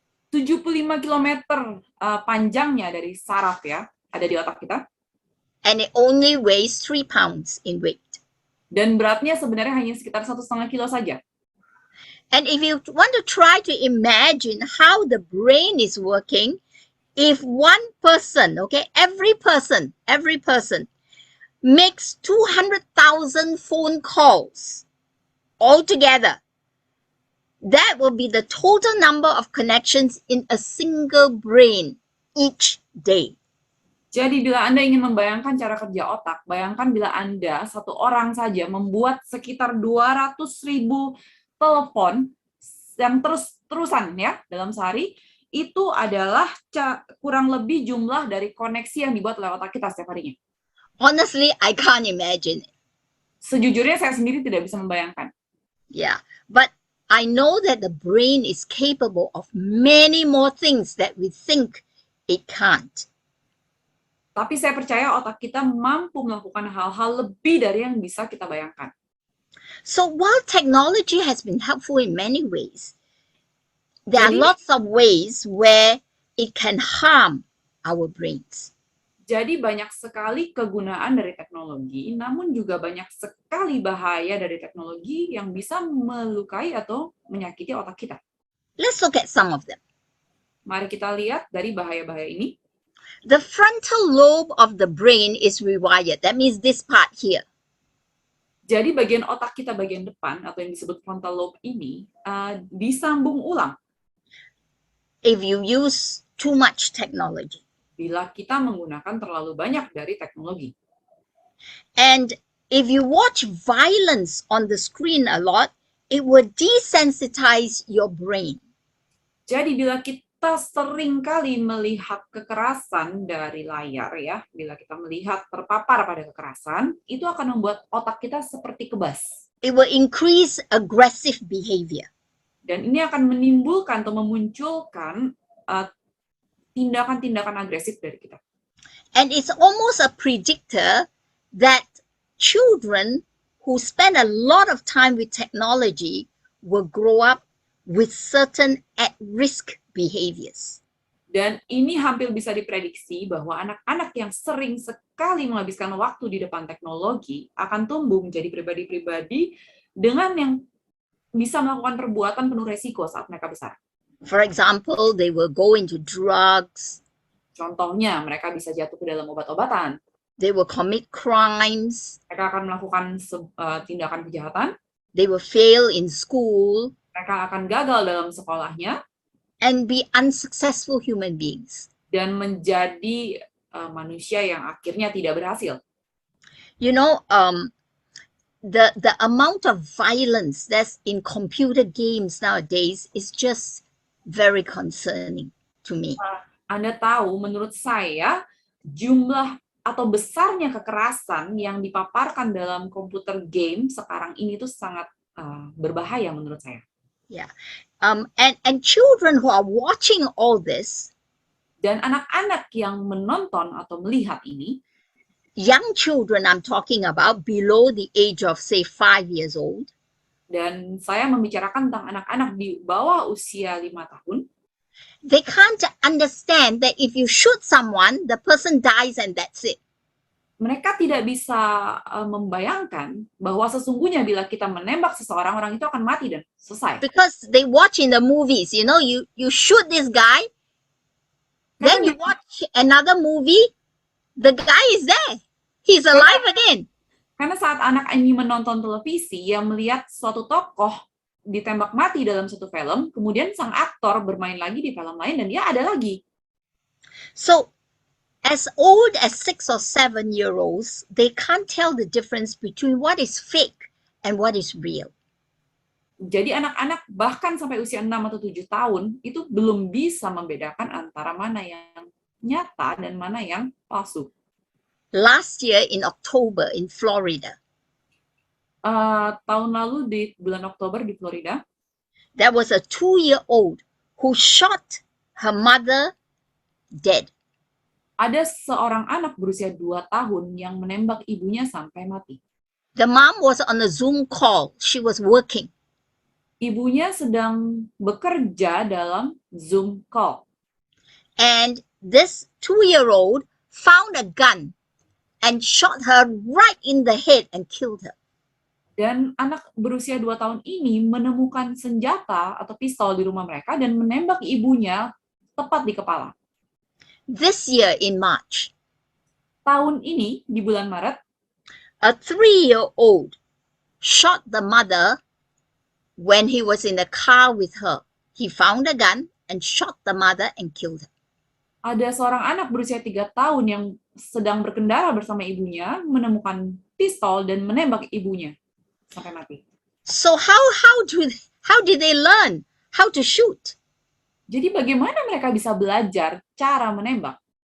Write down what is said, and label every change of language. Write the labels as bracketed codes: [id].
[id] 75 kilometer panjangnya dari saraf ya, ada di otak kita. [en] And it only weighs 3 pounds in weight. [id] Dan beratnya sebenarnya hanya sekitar 1,5 kilo saja. [en] And if you want to try to imagine how the brain is working, if one person, okay, every person makes 200,000 phone calls altogether, that will be the total number of connections in a single brain each day. [id] Jadi bila Anda ingin membayangkan cara kerja otak, bayangkan bila Anda satu orang saja membuat sekitar 200.000 telepon yang terus-terusan ya dalam sehari, itu adalah kurang lebih jumlah dari koneksi yang dibuat oleh otak kita setiap harinya. [en] Honestly, I can't imagine it. [id] Sejujurnya saya sendiri tidak bisa membayangkan. [en] Yeah, but I know that the brain is capable of many more things that we think it can't. [id] Tapi saya percaya otak kita mampu melakukan hal-hal lebih dari yang bisa kita bayangkan. [en] So while technology has been helpful in many ways, there are [id] Jadi- [en] lots of ways where it can harm our brains. [id] Jadi banyak sekali kegunaan dari teknologi, namun juga banyak sekali bahaya dari teknologi yang bisa melukai atau menyakiti otak kita. [en] Let's look at some of them. [id] Mari kita lihat dari bahaya-bahaya ini. [en] The frontal lobe of the brain is rewired. That means this part here. [id] Jadi bagian otak kita bagian depan atau yang disebut frontal lobe ini disambung ulang [en] If you use too much technology. [id] bila kita menggunakan terlalu banyak dari teknologi. [en] And if you watch violence on the screen a lot, it will desensitize your brain. [id] Jadi bila kita sering kali melihat kekerasan dari layar ya, bila kita melihat terpapar pada kekerasan, itu akan membuat otak kita seperti kebas. [en] It will increase aggressive behavior. [id] Dan ini akan menimbulkan atau memunculkan tindakan-tindakan agresif dari kita. [en] And it's almost a predictor that children who spend a lot of time with technology will grow up with certain at-risk behaviors. [id] Dan ini hampir bisa diprediksi bahwa anak-anak yang sering sekali menghabiskan waktu di depan teknologi akan tumbuh menjadi pribadi-pribadi dengan yang bisa melakukan perbuatan penuh resiko saat mereka besar. [en] For example, they will go into drugs, [id] Contohnya, mereka bisa jatuh ke dalam obat-obatan, [en] they will commit crimes, [id] mereka akan melakukan tindakan kejahatan, [en] they will fail in school, [id] mereka akan gagal dalam sekolahnya, [en] and be unsuccessful human beings. [id] dan menjadi manusia yang akhirnya tidak berhasil. [en] You know, the amount of violence that's in computer games nowadays is just very concerning to me. [id] Anda tahu, menurut saya, jumlah atau besarnya kekerasan yang dipaparkan dalam komputer game sekarang ini tuh sangat berbahaya menurut saya. [en] And children who are watching all this, [id] Dan anak-anak yang menonton atau melihat ini, [en] young children I'm talking about below the age of say 5 years old, [id] dan saya membicarakan tentang anak-anak di bawah usia 5 tahun, [en] they can't understand that if you shoot someone, the person dies and that's it. [id] mereka tidak bisa membayangkan bahwa sesungguhnya bila kita menembak seseorang, orang itu akan mati dan selesai. [en] Because they watch in the movies, you know, you shoot this guy, then you watch another movie, the guy is there. He's alive again. [id] Karena saat anak ini menonton televisi, yang melihat suatu tokoh ditembak mati dalam satu film, kemudian sang aktor bermain lagi di film lain dan dia ada lagi. [en] So, as old as 6 or 7-year-olds, they can't tell the difference between what is fake and what is real. [id] Jadi anak-anak bahkan sampai usia 6 atau 7 tahun itu belum bisa membedakan antara mana yang nyata dan mana yang palsu. [en] Last year in October in Florida, [id] Tahun lalu di bulan Oktober di Florida, [en] there was a 2-year-old who shot her mother dead. [id] ada seorang anak berusia 2 tahun yang menembak ibunya sampai mati. [en] The mom was on a Zoom call. She was working. [id] Ibunya sedang bekerja dalam Zoom call. [en] And this 2-year-old found a gun and shot her right in the head and killed her. [id] Dan anak berusia 2 tahun ini menemukan senjata atau pistol di rumah mereka dan menembak ibunya tepat di kepala. [en] This year in March, [id] Tahun ini, di bulan Maret, [en] a 3-year-old shot the mother when he was in the car with her. He found a gun and shot the mother and killed her. [id] ada seorang anak berusia 3 tahun yang sedang berkendara bersama ibunya, menemukan pistol dan menembak ibunya sampai mati. [en] So how did they learn how to shoot? [id] Jadi bagaimana mereka bisa belajar cara menembak?